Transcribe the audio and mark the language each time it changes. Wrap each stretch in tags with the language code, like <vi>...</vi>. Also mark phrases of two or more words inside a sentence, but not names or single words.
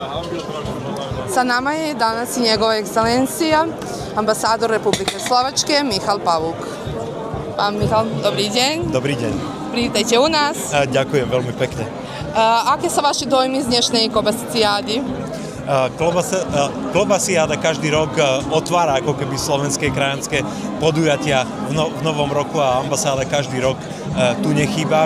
<sr>Sa nama je danas i njegova ekscelencija, ambasador Republike Slovačke, Michal Pavúk.</sr> <sk>Pán Michal, dobrý deň. Dobrý deň. Vítajte u nás. Ďakujem veľmi pekne. Aké sa vaše dojmy z dnešnej kobasiády? Klobasiáda každý rok otvára ako keby slovenské krajanské podujatia v novom roku a ambasáda každý rok tu nechýba.</sk>